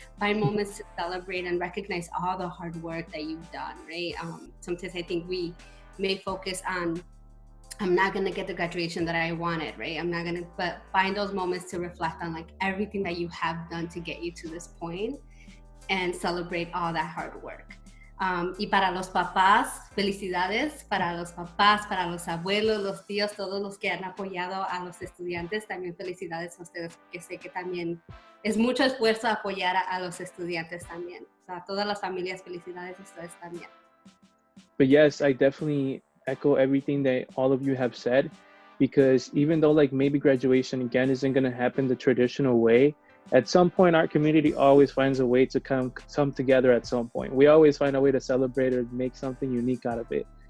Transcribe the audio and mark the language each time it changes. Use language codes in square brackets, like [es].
[en] Find moments to celebrate and recognize all the hard work that you've done, right? Sometimes I think we may focus on, I'm not going to get the graduation that I wanted, right? But find those moments to reflect on like everything that you have done to get you to this point and celebrate all that hard work. [es] Y para los papás, felicidades para los papás, para los abuelos, los tíos, todos los que han apoyado a los estudiantes, también felicidades a ustedes, porque sé que también es mucho esfuerzo apoyar a los estudiantes también. O sea, todas las familias, felicidades a ustedes también. [en] But yes, I definitely echo everything that all of you have said, because even though like maybe graduation again isn't going to happen the traditional way, at some point our community always finds a way to come together. At some point we always find a way to celebrate or make something unique out of it.